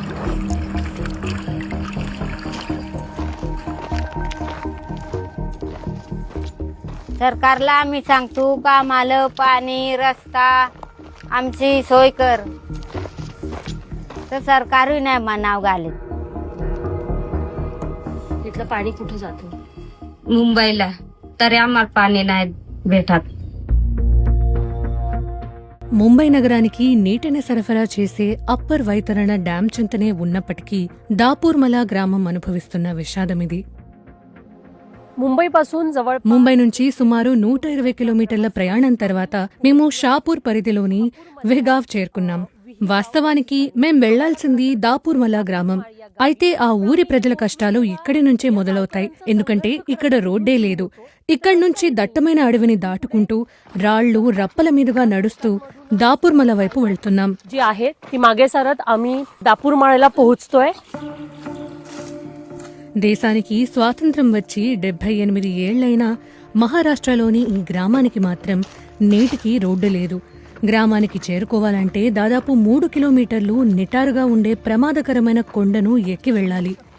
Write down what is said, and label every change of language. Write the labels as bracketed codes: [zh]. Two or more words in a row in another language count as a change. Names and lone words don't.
[mr] सरकारला आम्ही सांगतो का आम्हाला पाणी रस्ता आमची सोय कर, तर सरकारही नाही मनाव घालत. तिथलं पाणी कुठे जातं? मुंबईला. तरी आम्हाला पाणी नाही भेटत. [te] ముంబై నగరానికి నీటిని సరఫరా చేసే అప్పర్ వైతరణ డ్యాం చెంతనే ఉన్నప్పటికీ దాపూర్మల గ్రామం అనుభవిస్తున్న విషాదమిది. ముంబై నుంచి సుమారు 120 కిలోమీటర్ల ప్రయాణం తర్వాత మేము షాపూర్ పరిధిలోని వెహ్గావ్ చేరుకున్నాం. వాస్తవానికి మేం వెళ్లాల్సింది దాపూర్మల గ్రామం. అయితే ఆ ఊరి ప్రజల కష్టాలు ఇక్కడి నుంచే మొదలవుతాయి. ఎందుకంటే ఇక్కడ రోడ్డే లేదు. ఇక్కడి నుంచి దట్టమైన అడవిని దాటుకుంటూ రాళ్లు రప్పల మీదుగా నడుస్తూ దాపూర్మల వైపు వెళ్తున్నాం. [mr] जी आहे ती मागे सरत आम्ही दापूरमाळ्याला पोहोचतोय. [te] దేశానికి స్వాతంత్ర్యం వచ్చి 78 ఏళ్లైనా మహారాష్ట్రలోని ఈ గ్రామానికి మాత్రం నేటికి రోడ్డు లేదు. గ్రామానికి చేరుకోవాలంటే దాదాపు 3 కిలోమీటర్లు నిటారుగా ఉండే ప్రమాదకరమైన కొండను ఎక్కి వెళ్లాలి.